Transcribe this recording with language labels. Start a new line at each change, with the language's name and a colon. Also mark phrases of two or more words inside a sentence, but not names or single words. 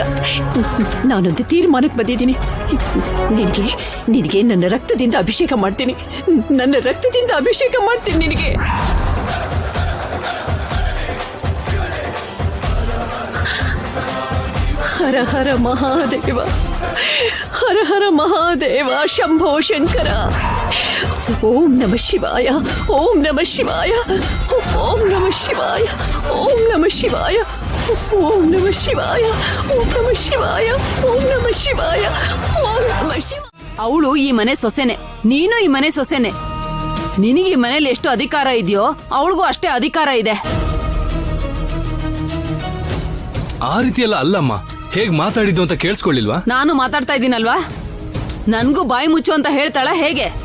Kannada: ನಾನೊಂದು ತೀರ್ಮಾನಕ್ಕೆ ಬಂದಿದ್ದೀನಿ. ನಿನಗೆ ನನ್ನ ರಕ್ತದಿಂದ ಅಭಿಷೇಕ ಮಾಡ್ತೀನಿ. ನಿನಗೆ.
Sanskrit: ಹರ ಹರ ಮಹಾದೇವ, ಹರ ಹರ ಮಹಾದೇವ, ಶಂಭೋ ಶಂಕರ. ಓಂ ನಮಃ ಶಿವಾಯ, ಓಂ ನಮಃ ಶಿವಾಯ, ಓಂ ನಮಃ ಶಿವಾಯ, ಓಂ ನಮಃ ಶಿವಾಯ, ಓಂ ನಮಃ ಶಿವಾಯ, ಓಂ ನಮಃ ಶಿವಾಯ, ಓಂ ನಮಃ ಶಿವಾಯ, ಓಂ ನಮಃ ಶಿವಾಯ.
Kannada: ಅವಳು ಈ ಮನೆ ಸೊಸೆನೆ, ನೀನು ಈ ಮನೆ ಸೊಸೆನೆ. ನಿನಗೆ ಈ ಮನೇಲಿ ಎಷ್ಟು ಅಧಿಕಾರ ಇದೆಯೋ ಅವಳಿಗೂ ಅಷ್ಟೇ ಅಧಿಕಾರ ಇದೆ. ಆ ರೀತಿಯಲ್ಲ ಅಲ್ಲಮ್ಮ, ಹೇಗ್ ಮಾತಾಡಿದ್ದು ಅಂತ ಕೇಳಿಸ್ಕೊಳ್ಳಿಲ್ವಾ? ನಾನು ಮಾತಾಡ್ತಾ ಇದ್ದೀನಲ್ವಾ, ನನ್ಗೂ ಬಾಯಿ ಮುಚ್ಚು ಅಂತ ಹೇಳ್ತಾಳ ಹೇಗೆ?